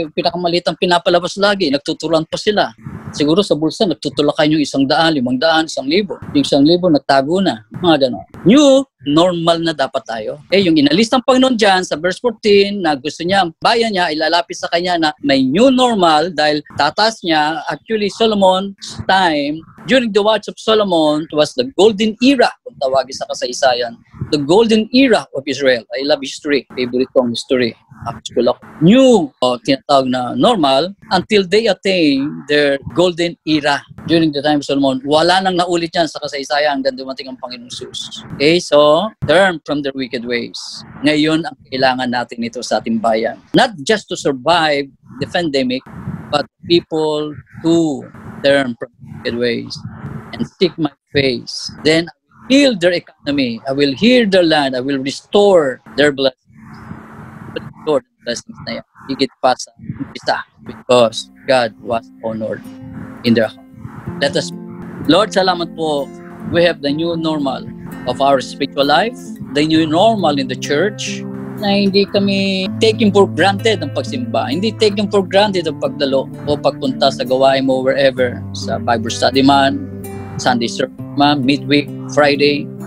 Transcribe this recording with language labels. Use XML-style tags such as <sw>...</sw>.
<tl>Pinakamaliit ang pinapalabas lagi. Nagtuturuan pa sila. Siguro sa bulsa, nagtutulakan yung 100, 500, 1,000. Yung 1,000, nagtago na. Mga gano'n. New normal na dapat tayo. Yung inalis ng Panginoon dyan sa verse 14 na gusto niya, ang bayan niya, ilalapit sa kanya na may new normal dahil tatas niya.</tl> <en>Actually, Solomon's time, during the watch of Solomon, it was the golden era,</en> <tl>kung tawagin sa kasaysayan.</tl> <en>The golden era of Israel. I love history.</en> <tl>Favorite kong history. New, tinatawag na normal, until they attain their golden era. During the time of Solomon, wala nang naulit yan sa kasaysayan hanggang dumating ang Panginoong Jesus.</tl> <en>Okay, so, turn from their wicked ways.</en> <tl>Ngayon, ang kailangan natin ito sa ating bayan.</tl> <en>Not just to survive the pandemic, but people to turn from wicked ways and seek my face. Then, I will heal their economy. I will heal their land. I will restore their blessings.</en> <tl>Lord, blessings na yan. Higit pa sa isa</tl> <en>because God was honored in their heart. Let us, Lord,</en> <tl>salamat po.</tl> <en>We have the new normal of our spiritual life, the new normal in the church,</en> <tl>na hindi kami taking for granted ang pagsimba. Hindi taking for granted ang pagdalo o pagpunta sa gawain mo wherever. Sa Bible study man, Sunday service man, midweek, Friday.</tl>